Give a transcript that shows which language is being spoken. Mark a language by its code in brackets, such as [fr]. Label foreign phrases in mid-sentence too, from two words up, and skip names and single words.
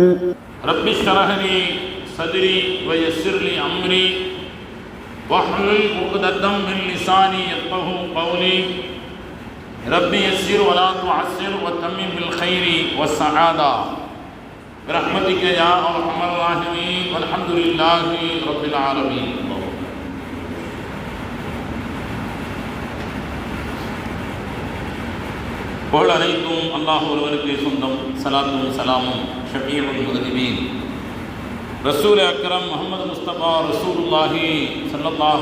[ar] رب اشرح لي صدري ويسر لي أمري واحلل عقدة من لساني يفقهوا قولي رب يسر ولا تعسر وتمم بالخير والسعادة برحمتك يا أرحم الراحمين والحمد لله رب العالمين. [ta] புகழ் அனைத்தும் அல்லாஹ் ஒருவருக்கு சொந்தம். சலாத்தும் சலாமும் [ar] شفيع المذنبين رسول أكرم محمد مصطفى رسول الله صلى الله